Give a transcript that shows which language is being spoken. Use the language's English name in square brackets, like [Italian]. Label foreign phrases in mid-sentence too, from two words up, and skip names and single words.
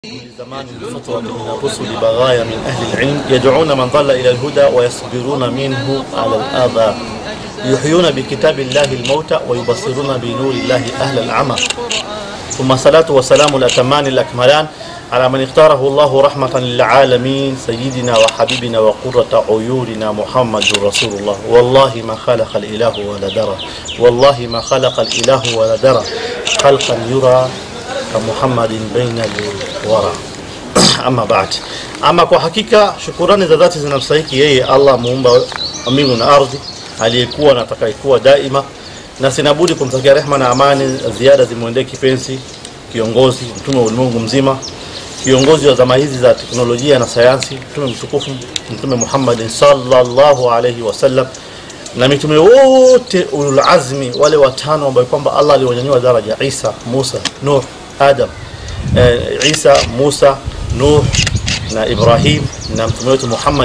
[Arabic] زمان فترة من الرسل بغايا من أهل العلم يدعون من ضل إلى الهدى ويصبرون منه على الآذى يحيون بكتاب الله الموتى ويبصرون بنور الله أهل العمى ثم صلاة وسلام الأتمان الأكملان على من اختاره الله رحمة للعالمين سيدنا وحبيبنا وقرة عيوننا محمد رسول الله. والله ما خلق الإله ولا درى والله ما خلق الإله ولا درى خلقا يرى كمحمد بين الورى. أما بعد. [Swahili] Ama kwa hakika shukrani za dhati zinamstahiki yeye Allah muumba mbingu na ardhi aliyekuwa na atakayekuwa daima, na sinabudi kumtakia rehema na amani ziada zimuendee kipenzi kiongozi mtume wa ulimwengu mzima, kiongozi wa zama hizi za teknolojia na sayansi, mtume mtukufu mtume Muhammad [Arabic] صلى الله عليه وسلم, [Swahili] na mitume wote [Arabic] أولو العزم [Swahili] wale watano ambao kwamba Allah aliwanyanyua daraja: Isa, Musa, Nuh, Adam, Isa, Musa, Nuh na Ibrahim na mtume wetu Muhammad.